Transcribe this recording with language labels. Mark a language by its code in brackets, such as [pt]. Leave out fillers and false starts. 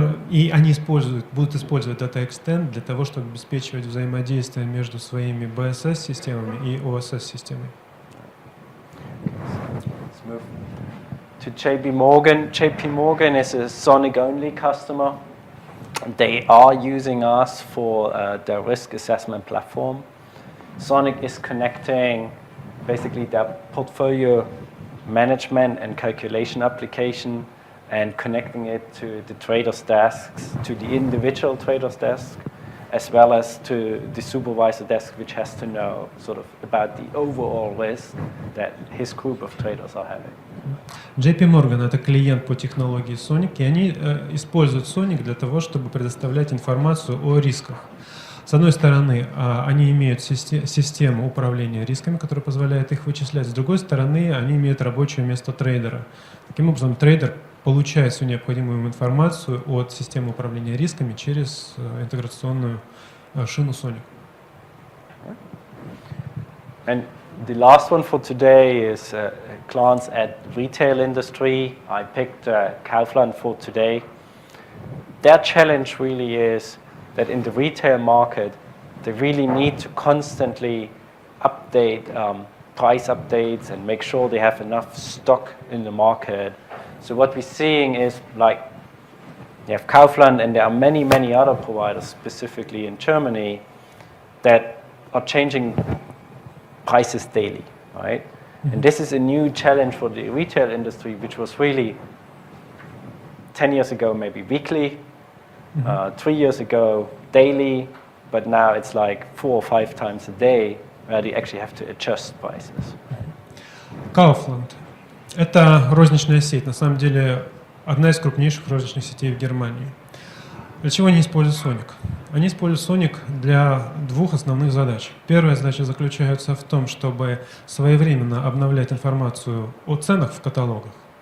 [ru] и они будут использовать Data Extend для того, чтобы обеспечивать взаимодействие между своими BSS-системами и OSS-системой. [en] Let's move to JP Morgan. JP Morgan is a Sonic-only customer. They are using us for their risk assessment platform. Sonic is connecting basically their portfolio management and calculation application and connecting it to the traders' desks, to the individual traders' desk, as well as to the supervisor desk, which has to know sort of about the overall risk that his group of traders are having. [ru] JP Morgan — это клиент по технологии Sonic, и они используют Sonic для того, чтобы предоставлять информацию о рисках. С одной стороны, они имеют систему управления рисками, которая позволяет их вычислять. С другой стороны, они имеют рабочее место трейдера. Таким образом, трейдер получает всю необходимую ему информацию от системы управления рисками через интеграционную шину Sonic. [en] And the last one for today is a glance at retail industry. I picked Kaufland for today. Their challenge really is that in the retail market, they really need to constantly update price updates and make sure they have enough stock in the market. So what we're seeing is like you have Kaufland and there are many, many other providers, specifically in Germany, that are changing prices daily, right? Mm-hmm. And this is a new challenge for the retail industry, which was really 10 years ago maybe weekly, 3 years ago daily, but now it's like 4 or 5 times a day where they actually have to adjust prices. [ru] Kaufland — это розничная сеть, на самом деле одна из крупнейших розничных сетей в Германии. Для чего они используют Sonic? Они используют Sonic для двух основных задач. Первая задача заключается в том, чтобы своевременно обновлять информацию о ценах в каталогах.